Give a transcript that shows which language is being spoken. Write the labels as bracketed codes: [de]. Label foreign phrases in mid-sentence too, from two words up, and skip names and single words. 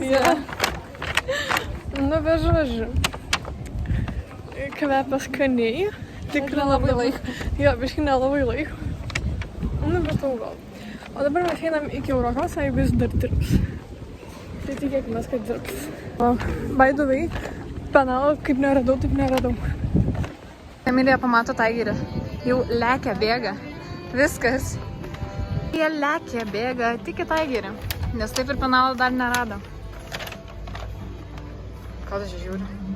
[lt] Ja. Nu, be žodžiu. Kvepia skaniai. Tikrai nelabai laiko. Jo, biškai nelabai laiko. Nu, bet gal. O dabar mes einam iki Eurokos, jeigu jis dar dirbs. Tai tikėkime, kad dirbs. [en] By the way, [lt] penalą kaip neradau, taip neradau. Emilija pamato taigerį. Jau lekia, bėga. Viskas. Jie lekia, bėga tik į taigerį. Nes taip ir penalą dar nerado. Ką tu čia žiūri?